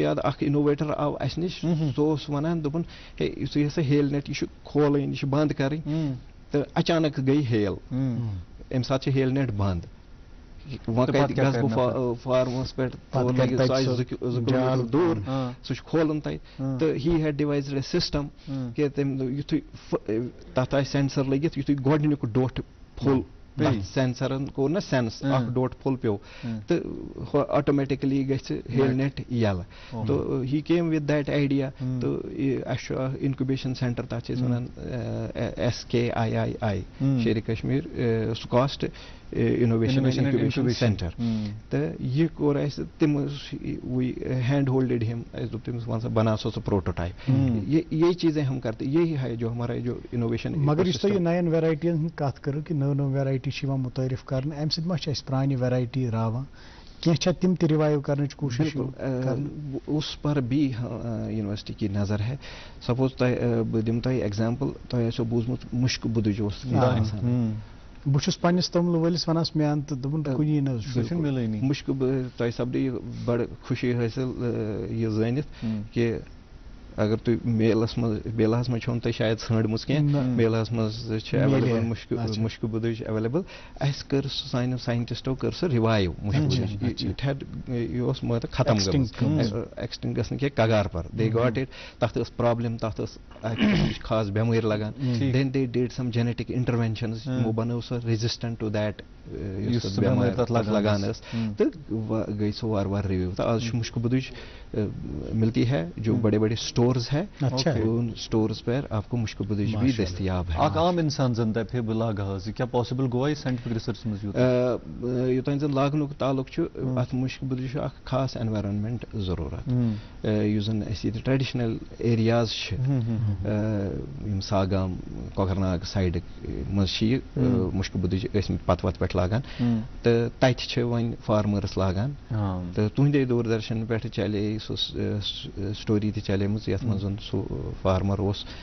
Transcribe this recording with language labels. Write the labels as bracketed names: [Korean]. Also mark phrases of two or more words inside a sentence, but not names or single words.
[Kashmiri] یاد اکھ اِنوویٹر آو اَسہِ نِش سُہ اوس وَنان دوٚپُن ہے یُتھُے ہسا [English] hail net [Kashmiri] یہِ چھُ کھولٕنۍ یہِ چھِ بنٛد کَرٕنۍ تہٕ اچانک گٔے ہیل اَمہِ ساتہٕ چھِ [English] hail net [Kashmiri] بنٛد وۄنۍ کَتہِ گژھٕ بہٕ فارمَس پٮ۪ٹھ سُہ آسہِ 2 کِلوٗمیٖٹر دوٗر سُہ چھُ کھولُن تَتہِ تہٕ [English] he had devised a system [Kashmiri] کہِ تٔمۍ یِتھُے تَتھ آسہِ سینسر لٔگِتھ یِتھُے گۄڈٕنیُک ڈوٚٹھ پھوٚل سینسرن کوٚر نا سینس اکھ ڈوٚٹھ پھوٚل پیوٚو تہٕ آٹومیٹِکلی گژھِ [English] hail net [Kashmiri] یَلہٕ تہٕ [English] he came with that idea [Kashmiri] تہٕ اَسہِ چھُ اِنکوبیشن سینٹر تَتھ چھِ أسۍ وَنان SKIII شیرِ کشمیٖر سُکاسٹ اِنوویشن اِنکوبیشن سینٹر تہٕ یہِ کوٚر اَسہِ تِم [English] we hand holded him [Kashmiri] اَسہِ دوٚپ تٔمِس وَن سا بنا سا سُہ پروٹوٹایپ [Urdu] یہی چیزیں ہم کرتے یہی ہے جو ہمارا جو انوویشن [Kashmiri] مگر یُس تۄہہِ یہِ نَیَن ویرایٹیَن ہٕنٛز کَتھ کٔرٕو کہِ نٔو نٔو ویرایٹی چھِ یِوان مُتعارف کرنہٕ اَمہِ سۭتۍ ما چھِ اَسہِ پرٛانہِ ویرایٹی راوان کینٛہہ چھا تِم تہِ رِوایِو کرنٕچ کوٗشِش [Urdu] اس پر بھی یونیورسٹی کی نظر ہے [Kashmiri] سپوز تۄہہِ بہٕ دِمہٕ تۄہہِ ایگزامپل تۄہہِ آسیو بوٗزمُت مُشکہٕ بُدٕج اوس آسان بہٕ چھُس پنٛنِس توٚملہٕ وٲلِس وَنان مےٚ اَن تہٕ دوٚپُن کُنی نہٕ حظ مِلٲنی مُشکہٕ تۄہہِ سپدِ یہِ بڑٕ خوشی حٲصِل یہِ زٲنِتھ کہِ اگر تُہۍ میلس منٛز میلاہس منٛز چھو نہٕ تۄہہِ شاید ژھٲنٛڈمٕژ کینٛہہ میلاہس منٛز چھِ ایویلیبل مُشکہٕ بُدٕج ایویلیبل اَسہِ کٔر سُہ سانیو ساینٹِسٹو کٔر سۄ رِوایِو مُشکہٕ بُدٕج یہِ اوس مطلب ختم گٔمٕژ ایکسٹِنٛکٹ گژھنہٕ کینٛہہ [Urdu] کگار پر [English] they got it [Kashmiri] تتھ ٲس پرابلم تتھ ٲس خاص بٮ۪مٲرۍ لگان [English] then they did some genetic interventions [Kashmiri] یِمو بنٲو سۄ [English] resistant to that [Kashmiri] یُس بٮ۪مٲرۍ تتھ لگان ٲس تہٕ گٔے سۄ وارٕ وارٕ رِوِو تہٕ آز چھُ مُشکہٕ بُدٕج [Urdu] ملتی ہے جو بڑے بڑے اسٹورز ہے ان اسٹورز پر آپ کو مشکہٕ بُدٕج بھی دستیاب ہے [Kashmiri] اکھ عام انسان زن دپہِ بہٕ لاگہٕ حظ یہِ کیٛاہ پاسبل گوٚوا یہِ [English] scientific research [Kashmiri] منٛز یوٚتانۍ زن لاگنُک تعلق چھُ اتھ مُشکہٕ بُدٕج چھُ اکھ خاص ایٚنوارنمنٹ ضروٗرت یُس زن اَسہِ ییٚتہِ [English] traditional areas [Kashmiri] چھِ یِم ساگام کۄکرناگ سایڈٕ منٛز چھِ یہِ مُشکہٕ بُدٕج ٲسمٕتۍ پتہٕ وتہٕ پٮ۪ٹھ لاگان تہٕ تتہِ چھِ وۄنۍ فارمٲرٕس لاگان تہٕ تُہنٛدے دوٗردرشن پٮ۪ٹھ چلے سُہ سٹوری تہِ چلیمٕژ یتھ منٛز سُہ فارمر اوس